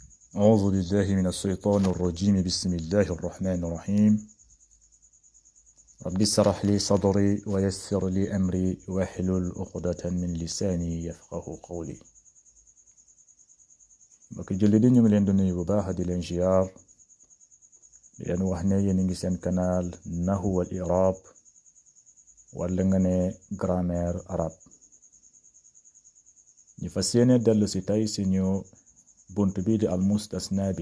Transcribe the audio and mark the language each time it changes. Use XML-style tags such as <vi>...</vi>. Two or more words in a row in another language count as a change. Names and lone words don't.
<ar>أعوذ بالله من الشيطان الرجيم بسم الله الرحمن الرحيم رب اشرح لي صدري ويسر لي أمري واحلل عقدة من لساني يفقه قولي</ar> <wo>mbokk jullit yi ñu ngi leen di nuyu bu baax di leen ziar di leen wax ne yéen a ngi seen canal Nahwu wal I'rab wala nga ne</wo> <fr>grammaire arabe</fr> <wo>ñu fas yéene dellu si tey suñu bunt bi di al mustasna bi</wo>